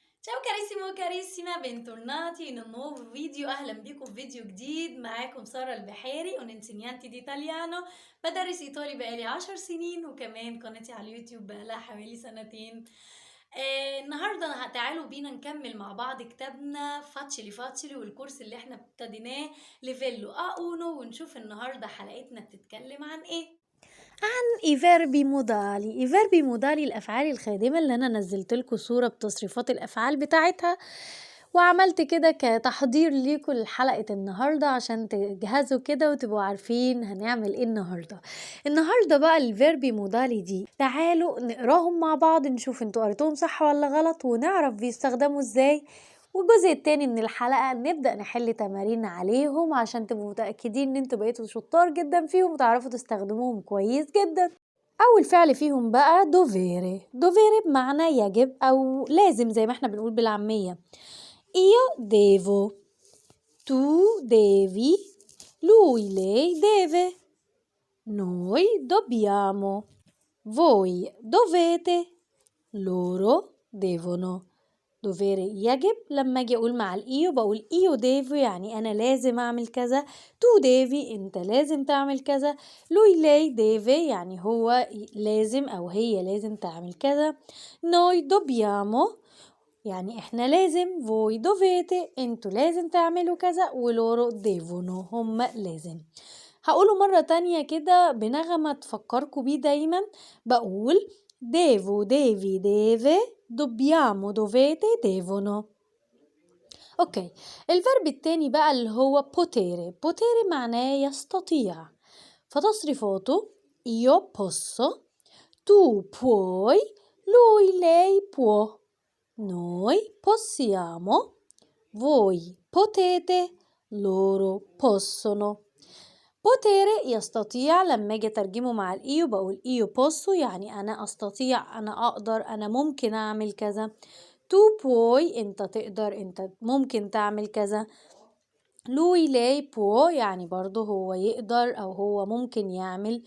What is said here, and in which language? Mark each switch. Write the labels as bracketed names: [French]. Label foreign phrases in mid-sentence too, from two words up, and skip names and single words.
[Italian] Ciao carissimo, carissima, bentornati in un nuovo video. [Arabic] أهلا بيكم في فيديو جديد. معاكم سارة البحيري [Italian] insegnante di italiano. [Arabic] بدرس إيطالي بقالي 10 سنين، وكمان قناتي على اليوتيوب بقالها حوالي سنتين. النهاردة تعالوا بينا نكمل مع بعض كتابنا فاتشلي فاتشلي، والكورس اللي احنا ابتديناه ليفيلو A1، ونشوف النهاردة حلقتنا بتتكلم عن ايه. [Italian] i verbi modali. i verbi modali [Arabic] الأفعال الخادمة اللي أنا نزلت لكم صورة بتصريفات الأفعال بتاعتها، وعملت كده كتحضير ليكم لحلقة النهاردة عشان تجهزوا كده وتبقوا عارفين هنعمل ايه النهاردة بقى [Italian] verbi modali [Arabic] دي تعالوا نقراهم مع بعض، نشوف انتوا قريتوهم صح ولا غلط، ونعرف بيستخدموا ازاي. والجزء التاني من الحلقة نبدأ نحل تمارين عليهم عشان تبقوا متأكدين ان انتوا بقيتوا شطار جدا فيهم وتعرفوا تستخدموهم كويس جدا. أول فعل فيهم بقى دوفيري. دوفيري بمعنى يجب أو لازم، زي ما احنا بنقول بالعامية. [Italian] Io devo, tu devi, lui lei deve, noi dobbiamo, voi dovete, loro devono. [Arabic] dovere يجب، لما اجي اقول مع الايو بقول [Italian] io devo [Arabic] يعني انا لازم اعمل كذا، [Italian] tu devi [Arabic] انت لازم تعمل كذا، [Italian] lui lei deve [Arabic] يعني هو لازم او هي لازم تعمل كذا، [Italian] noi dobbiamo [Arabic] يعني احنا لازم، [Italian] voi dovete [Arabic] انتوا لازم تعملوا كذا، [Italian] e loro devono [Arabic] هم لازم. هقوله مرة تانية كده بنغمة تفكركوا بيه دايما. [Italian] بقول devo, devi, deve, dobbiamo, dovete, devono. [Arabic] اوكي، الفرب التاني بقى اللي هو potere. [Italian] potere [Arabic] معناه يستطيع، فتصريفاته [Italian] io posso, tu puoi, lui lei può, noi possiamo, voi potete, loro possono. [Arabic] potere يستطيع، لما اجي اترجمه مع الايو بقول [Italian] io posso [Arabic] يعني انا استطيع، انا اقدر، انا ممكن اعمل كذا. [Italian] tu puoi [Arabic] انت تقدر، انت ممكن تعمل كذا. [Italian] lui lei può [Arabic] يعني برضه هو يقدر او هو ممكن يعمل.